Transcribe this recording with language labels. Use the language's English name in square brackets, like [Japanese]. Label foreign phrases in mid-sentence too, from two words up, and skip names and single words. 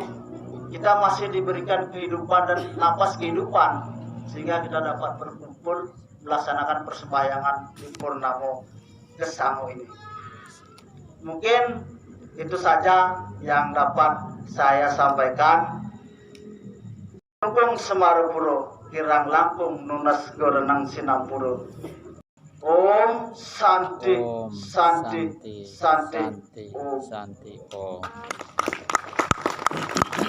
[Indonesian] Kita masih diberikan kehidupan dan napas kehidupan sehingga kita dapat berkumpul melaksanakan persembahyangan di Purnamo Gesango ini. Mungkin itu saja yang dapat saya sampaikan. [Balinese] Langkung Semarupuro, Kirang Langkung Nunas Gorenang Sinampuro. [Sanskrit] Om Santi, Om Santi, Santi, Santi, Om. Santi, Om.